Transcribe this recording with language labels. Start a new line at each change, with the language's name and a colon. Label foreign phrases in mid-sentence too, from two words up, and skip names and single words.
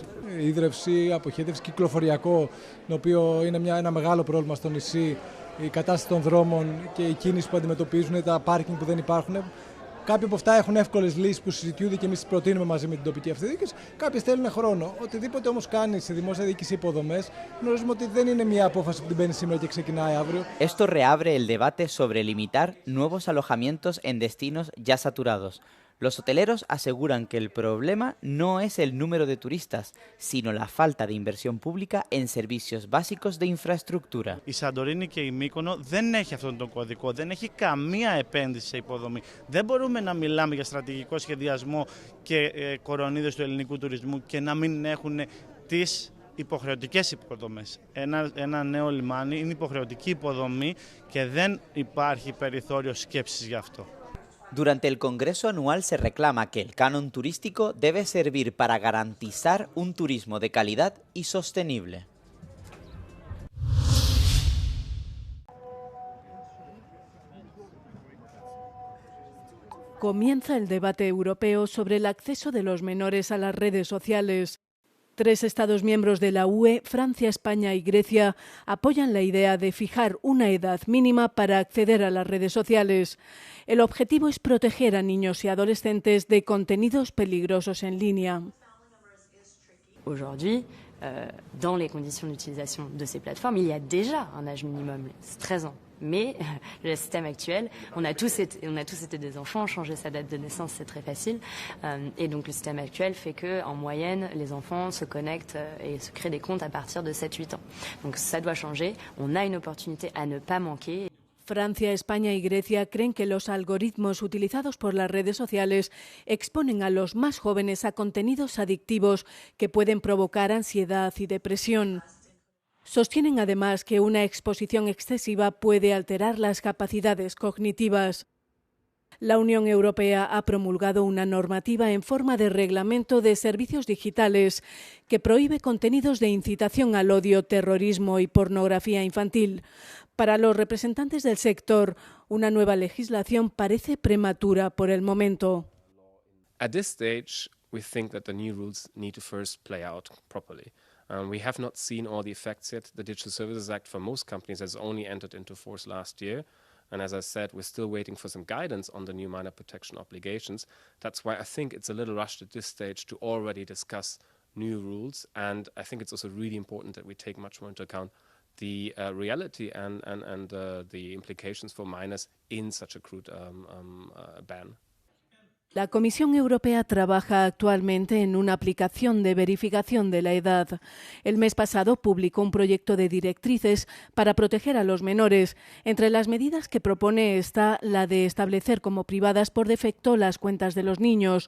Greek: Ίδρυυση, αποχέτευση, κυκλοφοριακό, το οποίο είναι ένα μεγάλο πρόβλημα στο νησί, η κατάσταση των δρόμων και η κίνηση που αντιμετωπίζουν, τα πάρκινγκ που δεν υπάρχουν. Κάποιοι από αυτά έχουν εύκολες λύσεις που συζητιούνται και εμείς τις προτείνουμε μαζί με την τοπική αυτοδιοίκηση. Κάποιες θέλουν χρόνο. Οτιδήποτε όμως κάνει σε δημόσια διοίκηση υποδομές, γνωρίζουμε ότι δεν είναι μια απόφαση που την παίρνει σήμερα και ξεκινάει αύριο.
Spanish: Esto reabre el debate sobre limitar nuevos alojamientos en destinos ya saturados. Los hoteleros aseguran que el problema no es el número de turistas, sino la falta de inversión pública en servicios básicos de infraestructura.
Greek: Η Σαντορίνη και η Μύκονο δεν έχει αυτόν τον κωδικό, δεν έχει καμία επένδυση σε υποδομή. Δεν μπορούμε να μιλάμε για στρατηγικό σχεδιασμό και κορονίδες του ελληνικού τουρισμού και να μην έχουν τις υποχρεωτικές υποδομές. Ένα νέο λιμάνι είναι υποχρεωτική υποδομή και δεν υπάρχει περιθώριο σκέψης γι' αυτό.
Spanish: Durante el Congreso Anual se reclama que el canon turístico debe servir para garantizar un turismo de calidad y sostenible. Comienza el debate europeo sobre el acceso de los menores a las redes sociales. 3 Estados miembros de la UE, Francia, España y Grecia, apoyan la idea de fijar una edad mínima para acceder a las redes sociales. El objetivo es proteger a niños y adolescentes de contenidos peligrosos en línea.
French: Aujourd'hui, dans les conditions d'utilisation de ces plateformes, il y a déjà un âge minimum, c'est 13 ans. Mais le système actuel, on a tous été des enfants, changer sa date de naissance c'est très facile, et donc le système actuel fait que en moyenne les enfants se connectent et se créent des comptes à partir de 7-8 ans. Donc ça doit changer, on a une opportunité à ne pas manquer.
Spanish: Francia, España y Grecia creen que los algoritmos utilizados por las redes sociales exponen a los más jóvenes a contenidos adictivos que pueden provocar ansiedad y depresión. Sostienen además que una exposición excesiva puede alterar las capacidades cognitivas. La Unión Europea ha promulgado una normativa en forma de reglamento de servicios digitales que prohíbe contenidos de incitación al odio, terrorismo y pornografía infantil. Para los representantes del sector, una nueva legislación parece prematura por el momento.
English: At this stage, we think that the new rules need to first play out properly. We have not seen all the effects yet. The Digital Services Act for most companies has only entered into force last year. And as I said, we're still waiting for some guidance on the new minor protection obligations. That's why I think it's a little rushed at this stage to already discuss new rules. And I think it's also really important that we take much more into account the reality and the implications for minors in such a crude ban.
Spanish: La Comisión Europea trabaja actualmente en una aplicación de verificación de la edad. El mes pasado publicó un proyecto de directrices para proteger a los menores. Entre las medidas que propone está la de establecer como privadas por defecto las cuentas de los niños.